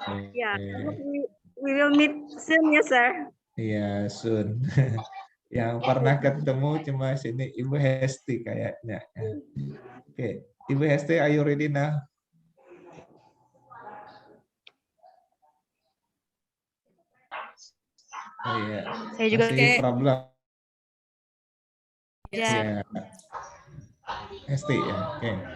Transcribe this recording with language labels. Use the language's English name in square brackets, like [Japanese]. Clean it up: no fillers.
[English] Ya, we will meet soon ya, sir. [Indonesian] Iya, soon. Yang pernah ketemu cuma sini Ibu Hesti kayaknya. [English] Oke, Ibu Hesti, are you ready now? [Indonesian] Oh iya, Saya juga masih problem. Ya. Hesti ya, oke.